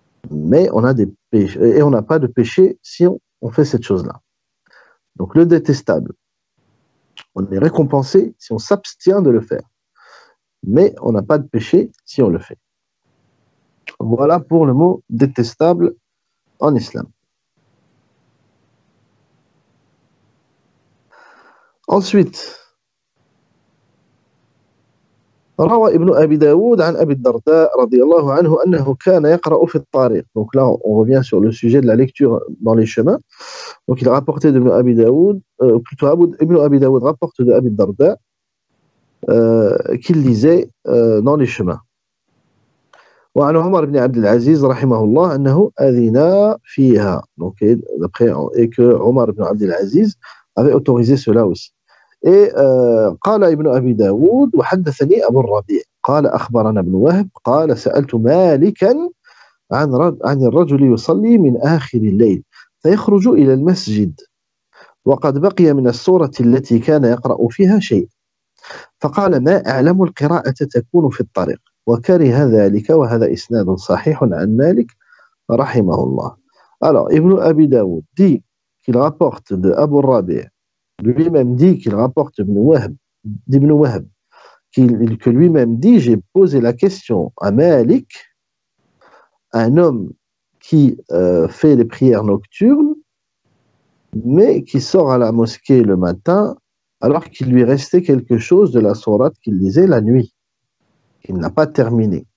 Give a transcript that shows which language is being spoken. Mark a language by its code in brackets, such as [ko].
[fr] Mais on a des péchés, et on n'a pas de péché si on fait cette chose-là. Donc le détestable, on est récompensé si on s'abstient de le faire. Mais on n'a pas de péché si on le fait. Voilà pour le mot détestable en islam. Ensuite, [ar] روى ابن أبي داود عن أبي الدرداء رضي الله عنه أنه كان يقرأ في الطريق. [fr] Donc là, on revient sur le sujet de la lecture dans les chemins. Donc il a rapporté d'Ibn Abi Daoud, plutôt Ibn Abi Daoud rapporte de Abi Darda qu'il lisait dans les chemins. [ar] وعن عمر بن عبد العزيز رحمه الله أنه أذن فيها. [fr] Donc d'après et que Omar ibn Abd al-Aziz avait autorisé cela aussi. Et [ar] قال ابن أبي داود وحدثني أبو الربيع قال أخبرنا ابن وهب قال سألت مالكا عن الرجل يصلي من آخر الليل فيخرج إلى المسجد وقد بقي من السورة التي كان يقرأ فيها شيء فقال ما أعلم القراءة تكون في الطريق وكره ذلك وهذا إسناد صحيح عن مالك رحمه الله. [fr] Alors Ibn Abi Daoud dit qu'il rapporte de Abu Rabi', lui-même dit qu'il rapporte d'Ibn Wahb, que lui-même dit, j'ai posé la question à Malik, un homme qui fait les prières nocturnes, mais qui sort à la mosquée le matin, alors qu'il lui restait quelque chose de la sourate qu'il lisait la nuit, qu'il n'a pas terminé.